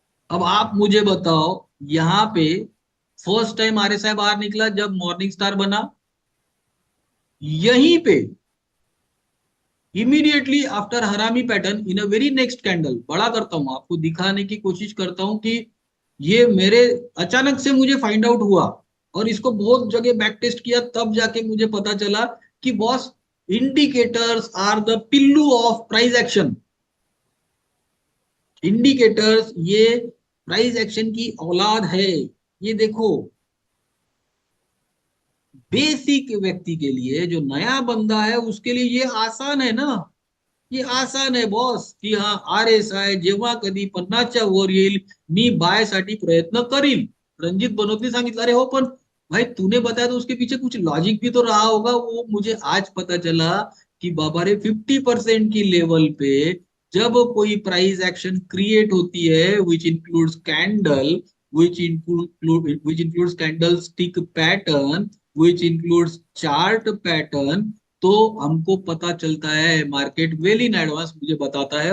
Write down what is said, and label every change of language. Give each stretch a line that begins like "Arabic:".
Hindi: अब आप मुझे बताओ, यहाँ पे फर्स्ट टाइम आरएसआई बाहर निकला जब मॉर्निंग स्टार बना, यहीं पे
English: immediately after harami pattern in a very next candle,
Hindi: बड़ा करता हूं आपको दिखाने की कोशिश करता हूं कि ये मेरे अचानक से मुझे फाइंड आउट हुआ, और इसको बहुत जगह बैक टेस्ट किया, तब जाके मुझे पता चला कि बॉस,
English: Indicators are the पिल्लू of price action.
Hindi: इंडिकेटर्स ये प्राइस एक्शन की औलाद है। ये देखो, बेसिक व्यक्ति के लिए, जो नया बंदा है उसके लिए ये आसान है ना, ये आसान
Marathi: आहे बॉस, की हा RSI जेव्हा कधी 50च्या वर येईल, मी बाय साठी प्रयत्न करील।
Hindi: रणजित बनोतने
Marathi: सांगितलं, अरे हो पण
Hindi: भाई तूने बताया तो उसके पीछे कुछ लॉजिक भी तो रहा होगा। वो मुझे आज पता चला कि बाबा रे 50% की लेवल पे जब कोई प्राइस एक्शन क्रिएट होती है,
English: which includes candle, which includes candlestick pattern, which includes chart pattern,
Hindi: तो हमको पता चलता है, मार्केट
English: well in advance
Hindi: मुझे बताता है।